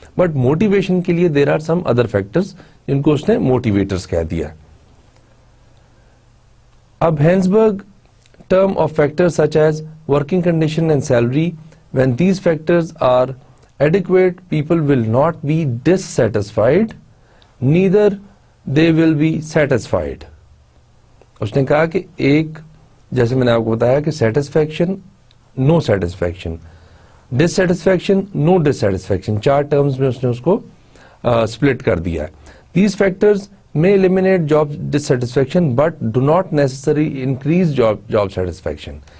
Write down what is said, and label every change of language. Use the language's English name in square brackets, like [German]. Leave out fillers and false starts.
[Urdu] But motivation کے لیے [English] there are some other factors [Urdu] جن کو اس نے موٹیویٹرز کہہ دیا. [English] اب Herzberg term of factors such as working condition and salary, when these factors are adequate, people will not be dissatisfied, neither they will be satisfied. [Urdu] اس نے کہا کہ ایک, جیسے میں نے آپ کو بتایا کہ سیٹسفیکشن, نو سیٹسفیکشن, ڈسسیٹسفیکشن, نو ڈسسیٹسفیکشن, 4 terms میں اس نے اس کو split کر دیا ہے. [English] These factors may eliminate job dissatisfaction but do not necessarily increase job satisfaction.